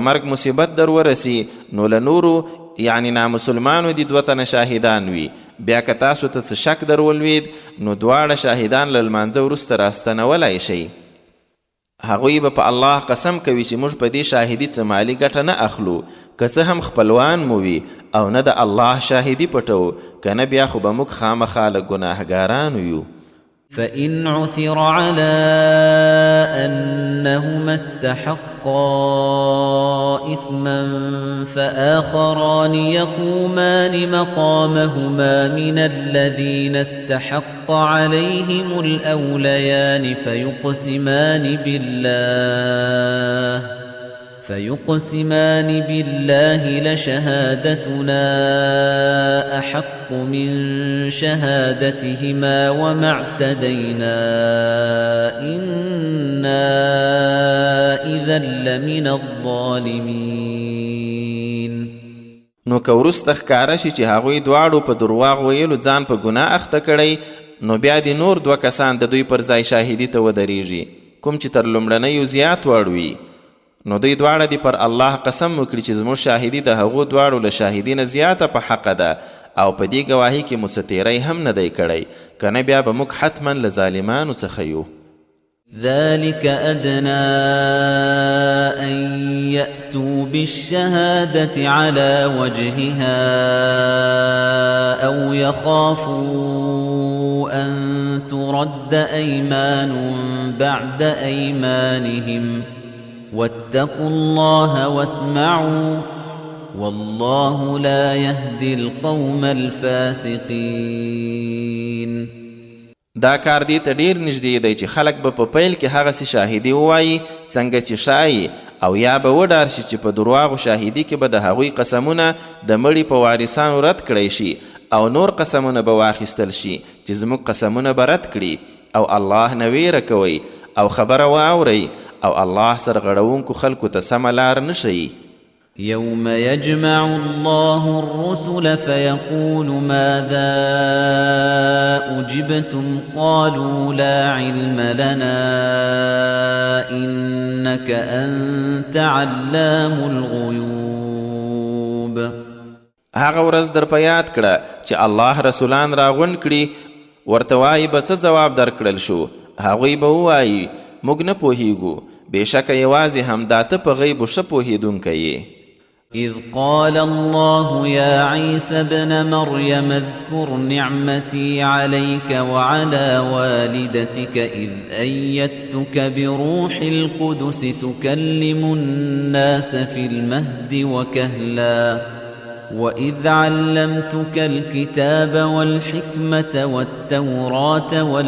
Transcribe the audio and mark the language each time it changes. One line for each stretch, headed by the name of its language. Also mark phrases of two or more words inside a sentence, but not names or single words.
Pashto: مرګ مصیبت در ورسي نو له نورو یعنی نامسلمانو دي 2 تنه شاهدان وي بیا که تاسو ته څه شک در ولوید نو دواړه شاهدان له لمانځه وروسته راستنولی شئ هغوی به په الله قسم کوي چې موږ په دې شاهدي څه مالي ګټه نه اخلو که څه هم خپلوان مو وي او نه د الله شاهدي پټو که نه بیا خو به موږ خامخا له ګناهګارانو یو
Arabic: فإن عثر على أنهما استحقا إثما فآخران يقومان مقامهما من الذين استحق عليهم الأوليان فيقسمان بالله لشهادتنا أحق من شهادتهما وما اعتدينا إنا إذا لمن الظالمين
Pashto: نو که وروسته ښکاره شي چې هغوی دواړو په درواغ ویلو ځان په ګناه اخته کړی نو بیا د نور 2 کسان د دوی پر ځای شاهدي ته ودرېږي کوم چې تر لومړنیو زیات وړ وي نو دوی دواړه دي پر الله قسم وکړي چې زموږ شاهدي د هغو دواړو له شاهدي نه زیاته په حقه ده او په دې ګواهي کې مو څه تیری هم نه دی کړی که نه بیا به موږ حتما له ظالمانو څخه یو
Arabic: ذلك أدنى أن يأتوا بالشهادة على وجهها أو يخافوا أن ترد أيمان بعد أيمانهم واتقوا الله واسمعوا والله لا يهدي القوم الفاسقين
Pashto: دا کار دې ته ډیر نږدې دی چې خلک به په پیل کې هغسې شاهدي ووایي څنګه چې شایي او یا به وډار شي چې په درواغو شاهدي کې به د هغوی قسمونه د مړي په وارثانو رد کړی شي او نور قسمونه به واخیستل شي چې زموږ قسمونه به رد کړي او الله نه ویره کوئ او خبره واورئ او الله سرغړونکو خلکو ته سمه لار نه ښیي
Arabic: يوم يجمع الله الرسل فيقول ماذا أجبتم قالوا لا علم لنا إنك أنت علام الغيوب.
Pashto: هغه ورځ در په یاد کړه چې الله رسولان راغونډ کړي، ورته وایي به څه ځواب درکړل شو؟ هغوی به ووایي موږ نه پوهیږو، بېشکه یوازې همدا ته په غیبو ښه پوهېدونکی یې.
Arabic: إذ قال الله يا عيسى ابن مريم اذكر نعمتي عليك وعلى والدتك إذ أيدتك بروح القدس تكلم الناس في المهد وكهلا وإذ علمتك الكتاب والحكمة والتوراة